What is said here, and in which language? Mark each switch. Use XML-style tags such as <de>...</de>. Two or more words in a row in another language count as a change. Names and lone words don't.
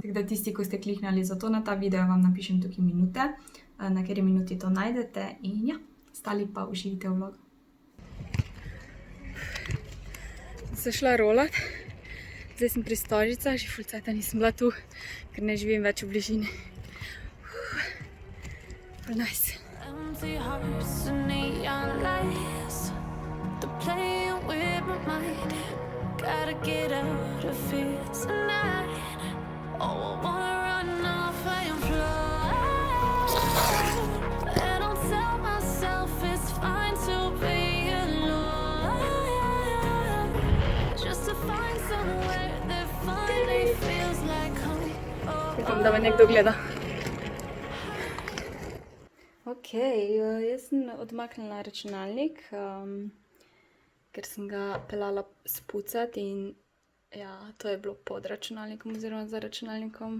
<sl>Tako da tisti, ko ste kliknili za to na ta video, vam napišem tukaj minute, na kateri minuti to najdete in ja, ostali pa uživite v vlogu. Sem šla rolat, zdaj sem pri Stožicah, že ful cajta nisem bila tu, ker ne živim več v bližini. Ful nice.</sl> <en>Empty hearts and neon lights, they're playing with my mind. Gotta get out of here tonight. Oh, I wanna run off and fly. And I'll tell myself it's fine to be alone, just to find somewhere that finally feels like home.</en> <sl>Upam, da me nekdo gleda. Ok, jaz sem odmaknila računalnik, ker sem ga peljala spucati in ja, to je bilo pod računalnikom oziroma za računalnikom.</sl>